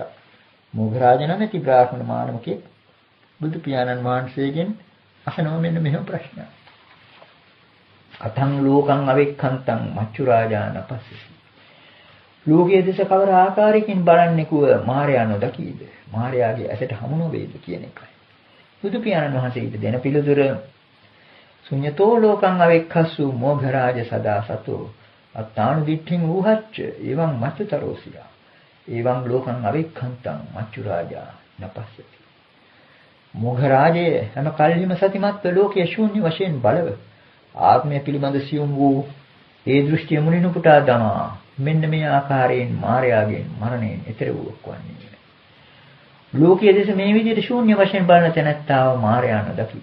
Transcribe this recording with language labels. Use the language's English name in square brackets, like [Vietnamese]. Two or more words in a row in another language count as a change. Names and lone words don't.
[Sinhala] මොඝරාජ නැමැති බ්‍රාහ්මණ මානවකෙක් බුදු පියාණන් වහන්සේගෙන් අහනවා මෙන්න මෙහෙම ප්‍රශ්නයක්. [Pali] අතං ලෝකං අවෙක්ඛන්තං මච්චු රාජාන පස්සසි. [Sinhala] ලෝකයේ දෙස කවර ආකාරයකින් බලන්නේ කුව මාර්යා නොදකීද? මාර්යාගේ ඇසට හමු නොවේද කියන එකයි. බුදු පියාණන් වහන්සේ ඊට දෙන පිළිතුර [Pali] ශුඤ්ඤතෝ ලෝකං අවෙක්ඛස්සු මොඝරාජ සදා සතෝ අත්තානු දිට්ඨින් ඌහච්ච එවං මච්චතරෝසියා. එවං ලෝකං අවෙක්ඛන්තං මච්චු රාජා නපස්සති. [Sinhala] මොඝරාජයේ හැම කල්හිම සතිමත්ව ලෝකයේ ශූන්‍ය වශයෙන් බලව ආත්මය පිළිබඳ සියුම් වූ ඒ දෘෂ්ටිය මුලිනු පුටා දමා මෙන්න මේ ආකාරයෙන් මායාවෙන් මරණයෙන් ඈතර වූවක් වන්නේ. ලෝකයේ දේශ මේ විදිහට ශූන්‍ය වශයෙන් බලන තැනැත්තාව මායා නොදකි.